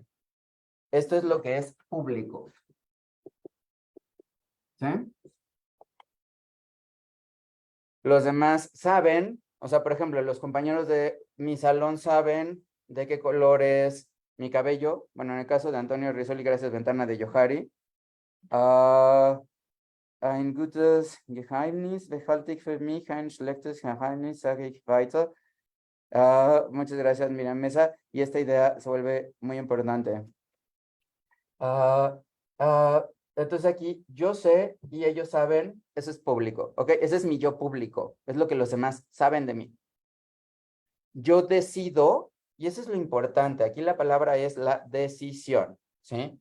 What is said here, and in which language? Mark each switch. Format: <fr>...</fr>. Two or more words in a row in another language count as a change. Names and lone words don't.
<es>Esto es lo que es público. ¿Sí? Los demás saben, o sea, por ejemplo, los compañeros de mi salón saben de qué color es mi cabello. Bueno, en el caso de Antonio Rizoli, gracias, ventana de Yohari.</es> <de>Ein gutes Geheimnis behalte ich für mich, ein schlechtes Geheimnis sage ich weiter.</de> <es>Muchas gracias, Miriam Mesa. Y esta idea se vuelve muy importante. Entonces aquí yo sé y ellos saben, eso es público, ¿ok? Ese es mi yo público, es lo que los demás saben de mí. Yo decido, y eso es lo importante, aquí la palabra es la decisión, ¿sí?</es>